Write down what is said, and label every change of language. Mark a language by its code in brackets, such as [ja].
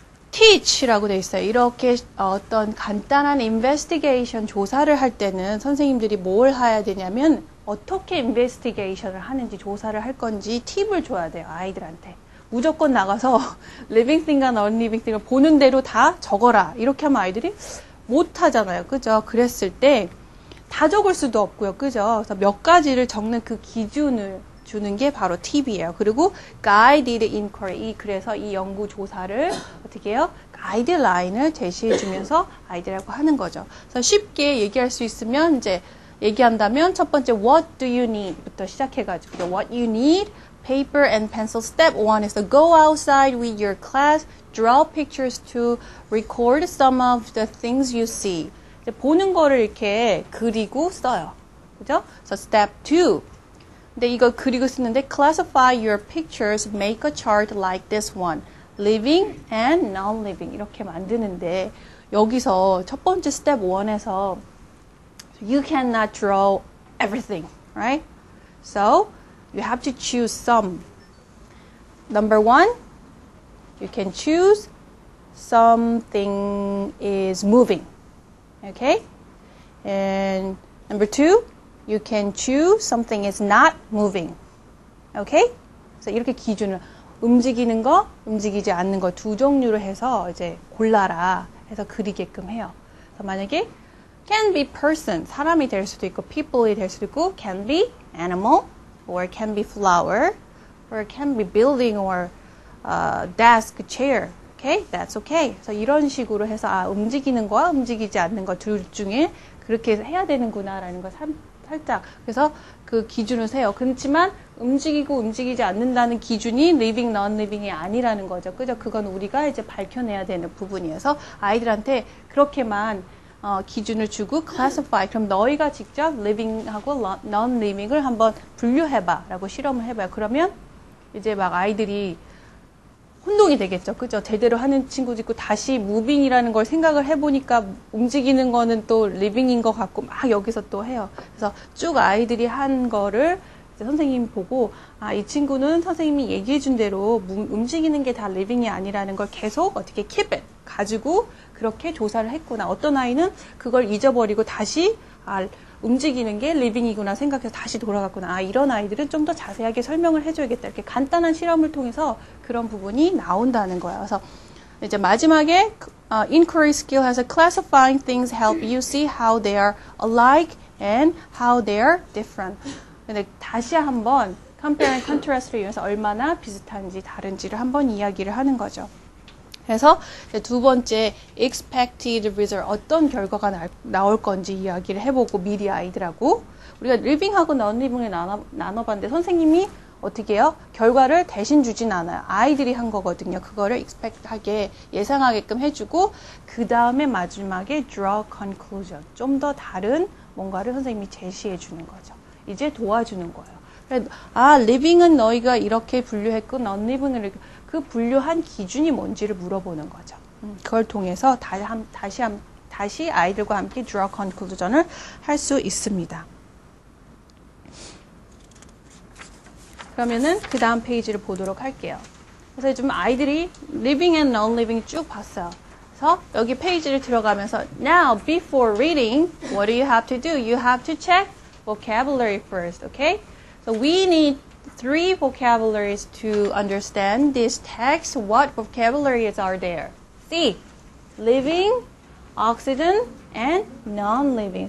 [ko] teach라고 돼 있어요. 이렇게 어떤 간단한 investigation 조사를 할 때는 선생님들이 뭘 해야 되냐면 어떻게 investigation을 하는지 조사를 할 건지 팁을 줘야 돼요. 아이들한테. 무조건 나가서 living thing과 non-living thing을 보는 대로 다 적어라. 이렇게 하면 아이들이 못 하잖아요. 그죠? 그랬을 때 다 적을 수도 없고요. 그죠? 그래서 몇 가지를 적는 그 기준을 주는 게 바로 팁이에요. 그리고 guided inquiry. 그래서 이 연구 조사를 어떻게 해요? 가이드라인을 제시해 주면서 아이들하고 하는 거죠. 그래서 쉽게 얘기할 수 있으면 이제 얘기한다면 첫 번째 [en] what do you need [ko] 부터 시작해가지고 [en] what you need paper and pencil. Step 1 is to go outside with your class, draw pictures to record some of the things you see. [ko] 이제 보는 거를 이렇게 그리고 써요. [en] 그죠? So step 2. [ko] 근데 이거 그리고 쓰는데 [en] classify your pictures, make a chart like this one. [ko] living and non-living 이렇게 만드는데 여기서 첫 번째 스텝 1에서 [en] So you cannot draw everything, right? So you have to choose some. Number one, you can choose something is moving. Okay? And number two, you can choose something is not moving. Okay? [ko] 그래서 이렇게 기준을 움직이는 거, 움직이지 않는 거 두 종류로 해서 이제 골라라 해서 그리게끔 해요. 그래서 만약에 [en] can be person, [ko] 사람이 될 수도 있고 [en] people이 될 수도 있고 can be animal or can be flower or can be building or desk, chair. Okay? That's okay. [ko] 그래서 이런 식으로 해서 움직이는 거와 움직이지 않는 거 둘 중에 그렇게 해야 되는구나라는 걸 살짝 그래서 그 기준을 세요. 그렇지만 움직이고 움직이지 않는다는 기준이 living, non-living이 아니라는 거죠. 그죠? 그건 우리가 이제 밝혀내야 되는 부분이어서 아이들한테 그렇게만 기준을 주고 classify. 그럼 너희가 직접 living하고 non-living을 한번 분류해봐라고 실험을 해봐요. 그러면 이제 막 아이들이 혼동이 되겠죠. 그죠? 제대로 하는 친구도 있고 다시 moving이라는 걸 생각을 해보니까 움직이는 거는 또 living인 것 같고 막 여기서 또 해요. 그래서 쭉 아이들이 한 거를 이제 선생님이 보고 이 친구는 선생님이 얘기해 준 대로 움직이는 게 다 living이 아니라는 걸 계속 어떻게 keep it 가지고 그렇게 조사를 했구나. 어떤 아이는 그걸 잊어버리고 다시 움직이는 게 living이구나 생각해서 다시 돌아갔구나. 이런 아이들은 좀 더 자세하게 설명을 해줘야겠다. 이렇게 간단한 실험을 통해서 그런 부분이 나온다는 거예요. 그래서 이제 마지막에 [en] inquiry skill has a classifying things help you see how they are alike and how they are different. [ko] 근데 다시 한번 compare and contrast를 이용해서 얼마나 비슷한지 다른지를 한번 이야기를 하는 거죠. 그래서 두 번째 expected result 어떤 결과가 나올 건지 이야기를 해보고 미리 아이들하고 우리가 living하고 non-living을 나눠봤는데 선생님이 어떻게 해요? 결과를 대신 주진 않아요. 아이들이 한 거거든요. 그거를 expect하게 예상하게끔 해주고 그 다음에 마지막에 draw conclusion 좀 더 다른 뭔가를 선생님이 제시해 주는 거죠. 이제 도와주는 거예요. living은 너희가 이렇게 분류했고 non-living은 이렇게 그 분류한 기준이 뭔지를 물어보는 거죠. 그걸 통해서 다시 아이들과 함께 draw conclusion을 할 수 있습니다. 그러면은 그 다음 페이지를 보도록 할게요. 그래서 좀 아이들이 living and non-living 쭉 봤어요. 그래서 여기 페이지를 들어가면서 [en] now before reading, what do you have to do? You have to check vocabulary first, okay? So we need 3 vocabularies to understand this text. What vocabularies are there? C, living, oxygen, and non-living.